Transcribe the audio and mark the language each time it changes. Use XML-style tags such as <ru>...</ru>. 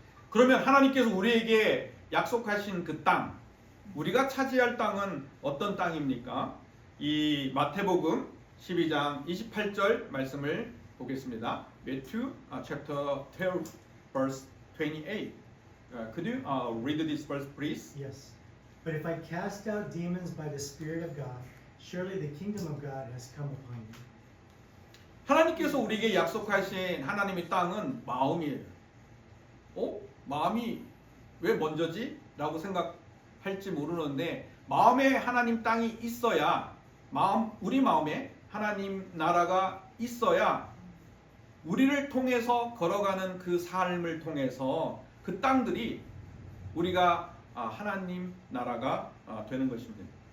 <ko>그러면 하나님께서 우리에게 약속하신 그 땅, 우리가 차지할 땅은 어떤 땅입니까? 이 마태복음 12장 28절 말씀을 보겠습니다.</ko> <en>Matthew chapter 12 verse 28. Could you read this verse, please? Yes. But if I cast out demons by the Spirit of God, surely the kingdom of God has come upon you.</en> <ko>하나님께서 우리에게 약속하신 하나님의 땅은 마음이에요. 마음이 왜 먼저지? 라고 생각할지 모르는데 마음에 하나님 땅이 있어야 우리 마음에 하나님 나라가 있어야 우리를 통해서 걸어가는 그 삶을 통해서 그 땅들이 우리가 하나님 나라가 되는 것입니다.</ko>